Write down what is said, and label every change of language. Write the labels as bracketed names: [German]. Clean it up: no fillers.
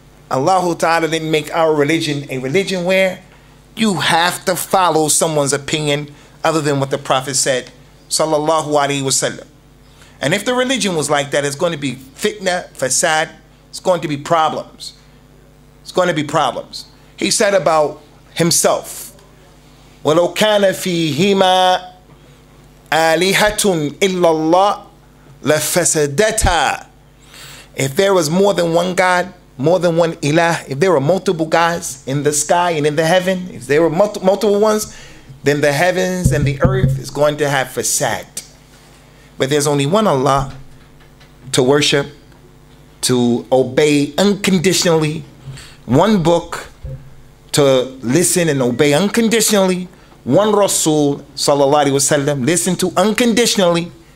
[English] Allah Ta'ala didn't make our religion a religion where you have to follow someone's opinion other than what the Prophet said, sallallahu alaihi wasallam. And if the religion was like that, it's going to be fitna, fasad, it's going to be problems. It's going to be problems. He said about himself, [Arabic] وَلَوْ كَانَ فِيهِمَا آلِهَةٌ إِلَّا اللَّهِ لَفَسَدَتَا. [English] If there was more than one God, more than one ilah, if there were multiple gods in the sky and in the heaven, if there were multiple ones, then the heavens and the earth is going to have fasad. But there's only one Allah to worship, to obey unconditionally, one book to listen and obey unconditionally, one Rasul sallallahu alaihi wasallam, listen to unconditionally.